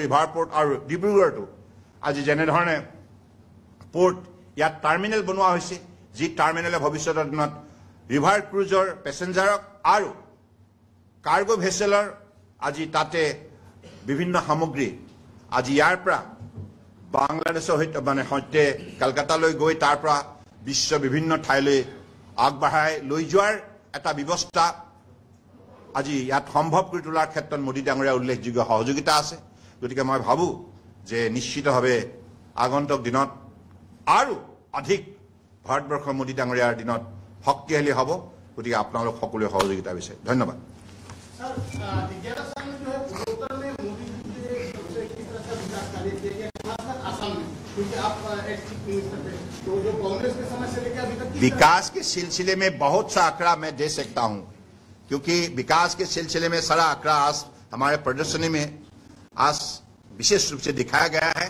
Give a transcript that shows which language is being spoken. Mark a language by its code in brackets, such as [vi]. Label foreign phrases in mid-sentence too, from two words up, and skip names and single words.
[en] river port [as] আৰু ডিব্ৰুগড়তো আজি যেনেধৰণে পোৰ্ট ইয়াত টাৰ্মিনেল বনোৱা হৈছে, যি টাৰ্মিনেলে ভৱিষ্যতৰ দিনত [en] river cruiseৰ passengerক [as] আৰু [en] cargo vesselৰ [as] আজি তাতে বিভিন্ন সামগ্ৰী আজি ইয়াৰ পৰা বাংলাদেশৰ সৈতে কলকাতালৈ গৈ তাৰ পৰা বিশ্ব বিভিন্ন ঠাইলৈ আগবঢ়াই লৈ যোৱাৰ এটা ব্যৱস্থা আজি ইয়াত সম্ভৱ কৰি তোলাৰ ক্ষেত্ৰত মোদী ডাঙৰীয়াৰ উল্লেখযোগ্য সহযোগিতা আছে। গতিকে মই ভাবোঁ যে নিশ্চিতভাৱে আগন্তুক দিনত আৰু অধিক ভাৰতবৰ্ষৰ মোদী ডাঙৰীয়াৰ দিনত শক্তিশালী হ'ব। গতিকে আপোনালোক সকলোৱে সহযোগিতা বিচাৰে। ধন্যবাদ। [hi] विकास के सिलसिले में बहुत सा आंकड़ा मैं दे सकता हूं, क्योंकि विकास के सिलसिले में सारा आंकड़ा आज हमारे प्रदर्शनी में आज विशेष रूप से दिखाया गया है।